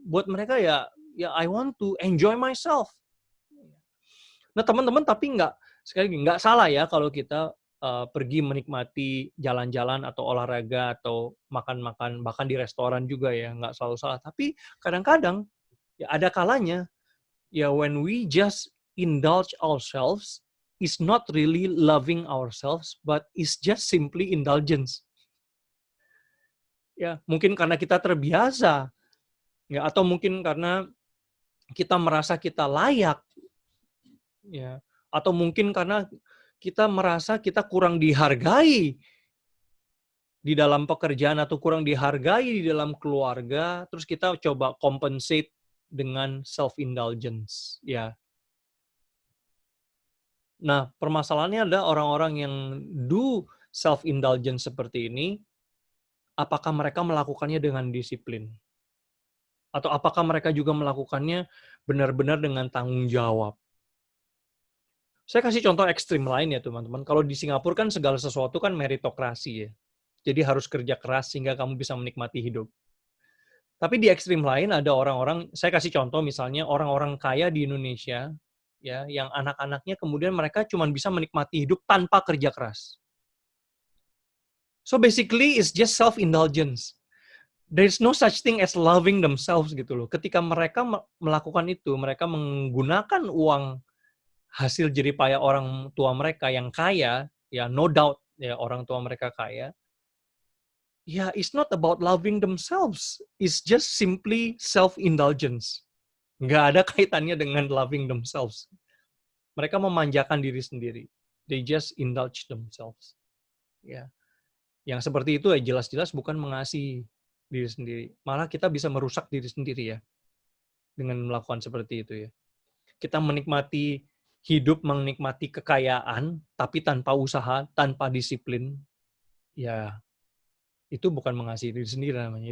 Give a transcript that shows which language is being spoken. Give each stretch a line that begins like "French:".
Indonesian: Buat mereka ya
English: I want to enjoy myself.
Indonesian: Nah teman-teman tapi sekali lagi nggak salah ya kalau kita pergi menikmati jalan-jalan atau olahraga atau makan-makan bahkan di restoran juga ya nggak selalu salah. Tapi kadang-kadang ya ada kalanya ya
English: when we just indulge ourselves is not really loving ourselves but is just simply indulgence.
Indonesian: Ya mungkin karena kita terbiasa ya atau mungkin karena kita merasa kita layak ya atau mungkin karena kita merasa kita kurang dihargai di dalam pekerjaan atau kurang dihargai di dalam keluarga, terus kita coba compensate dengan self-indulgence. Ya. Nah, permasalahannya adalah orang-orang yang
English: do self-indulgence
Indonesian: seperti ini, apakah mereka melakukannya dengan disiplin? Atau apakah mereka juga melakukannya benar-benar dengan tanggung jawab? Saya kasih contoh ekstrim lain ya teman-teman. Kalau di Singapura kan segala sesuatu kan meritokrasi ya. Jadi harus kerja keras sehingga kamu bisa menikmati hidup. Tapi di ekstrim lain ada orang-orang, saya kasih contoh misalnya orang-orang kaya di Indonesia, ya, yang anak-anaknya kemudian mereka cuma bisa menikmati hidup tanpa kerja keras.
English: So basically it's just self-indulgence. There is no such thing as loving themselves
Indonesian: gitu loh. Ketika mereka melakukan itu, mereka menggunakan uang hasil jeripaya orang tua mereka yang kaya, ya
English: no doubt
Indonesian: ya orang tua mereka kaya, ya
English: it's not about loving themselves, it's just simply self-indulgence.
Indonesian: Nggak ada kaitannya dengan
English: loving themselves.
Indonesian: Mereka memanjakan diri sendiri.
English: They just indulge themselves.
Indonesian: Ya, yang seperti itu ya jelas-jelas bukan mengasihi diri sendiri. Malah kita bisa merusak diri sendiri ya dengan melakukan seperti itu ya. Kita menikmati hidup, menikmati kekayaan, tapi tanpa usaha, tanpa disiplin, ya itu bukan mengasihi diri sendiri namanya.